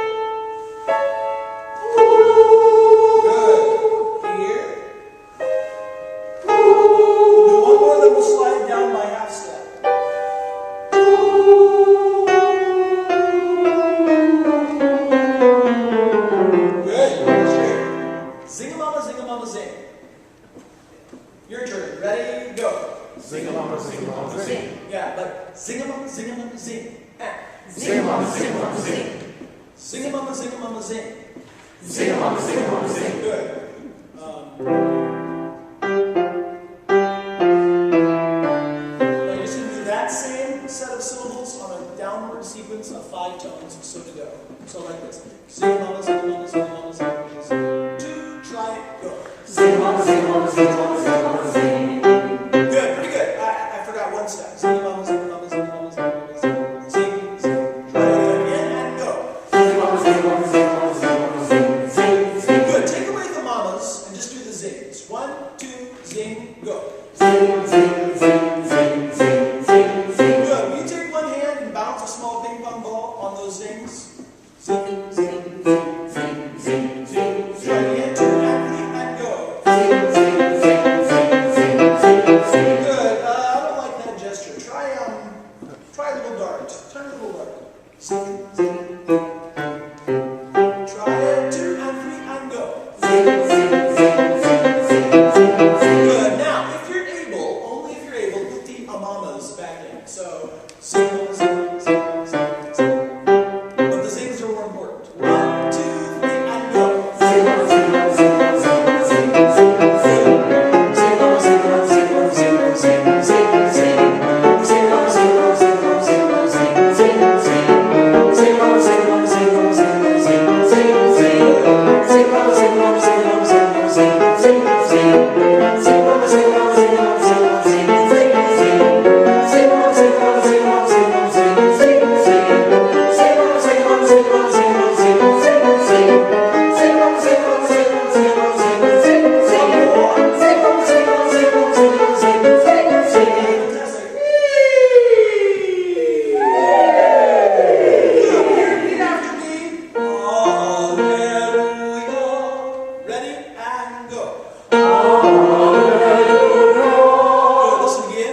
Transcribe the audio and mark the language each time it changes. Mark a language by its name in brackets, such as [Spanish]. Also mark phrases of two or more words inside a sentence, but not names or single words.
[English] Good. Here. We'll do one more, then we'll slide down by half step. Good. Zing-a-mama, zing. Your turn. Ready? Go. Zing-a-mama, zing. Yeah, like zing-a-mama, zing-a-mama, zing. Zing-a-mama, zing. Zing-a-mama, zing-a-mama, zing. Zing-a-mama, zing. Good. Now you're just going to do that same set of syllables on a downward sequence of 5 tones, so to go. So like this. Zing-a-mama, zing-a-mama, zing-a-mama, zing-a-mama, zing. 2, try it, go. Zing-a-mama, zing-a-mama, zing-a-mama, zing. Good, pretty good. I forgot one step. Zing-a-mama, zing-a-mama, zing-a-mama, zing-a-mama, zing. Zing, zing. Try it again and go. Zing-a-mama, zing-a-mama, zing-a-mama, zing-a-mama, zing, zing. Good. Take away the mamas and just do the zings. 1, 2, zing, go. Zing, zing, zing, zing, zing, zing, zing. Good. Will you take one hand and bounce a small ping pong ball on those zings? Zing, zing, Zing, zing, zing, zing, try it again. 2 and 3 and go. zing, zing, zing, zing, zing, zing. Good. I don't like that gesture. Try a little dart. Turn a little dart. Zing, zing. Try it. 2 and 3 and go. Zing, zing, zing, zing, zing, zing, zing. Good. Now, if you're able, only if you're able, put the amamas back in. So, zing, zing, zing, zing, zing. But the zings are more important. 1, 2, 3, and go. Zing-a-mama, zing-a-mama, zing-a-mama, zing, zing, zing. Zing-a-mama, zing-a-mama, zing-a-mama, zing-a-mama, zing, zing, zing. Zing-a-mama, zing-a-mama, zing-a-mama, zing-a-mama, zing, zing, zing. Zing-a-mama, zing-a-mama, zing-a-mama, zing-a-mama, zing, zing, zing. Zing-a-mama, zing-a-mama, zing-a-mama, zing-a-mama, zing, zing, zing. Zing-a-mama, zing-a-mama, zing-a-mama, zing-a-mama, zing, zing, zing. Zing-a-mama, zing-a-mama, zing-a-mama, zing-a-mama, zing, zing, zing. Zing-a-mama, zing-a-mama, zing-a-mama, zing-a-mama, zing, zing, zing. Zing-a-mama, zing-a-mama, zing-a-mama, zing-a-mama, zing, zing, zing. Zing-a-mama, zing-a-mama, zing-a-mama, zing-a-mama, zing, zing, zing. Fantastic. Good. Repeat after me. Hallelujah. Ready? And go. Good. Listen again.